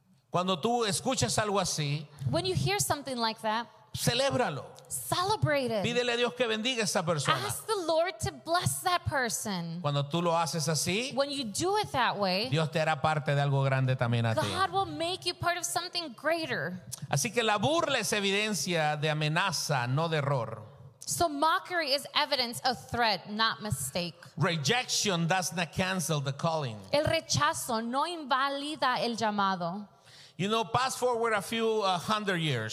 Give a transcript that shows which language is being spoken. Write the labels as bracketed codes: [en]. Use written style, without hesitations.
[es] Cuando tú escuchas algo así, [en] when you hear something like that, [es] celébralo. [en] Celebrate it. [es] Pídele a Dios que bendiga a esa persona. [en] Ask the Lord to bless that person. [es] Cuando tú lo haces así, [en] when you do it that way, [es] Dios te hará parte de algo grande también a [en] God [es] ti. [en] God will make you part of something greater. [es] Así que la burla es evidencia de amenaza, no de error. [en] So mockery is evidence of threat, not mistake. Rejection does not cancel the calling. [es] El rechazo no invalida el llamado. [en] You know, pass forward a few hundred years.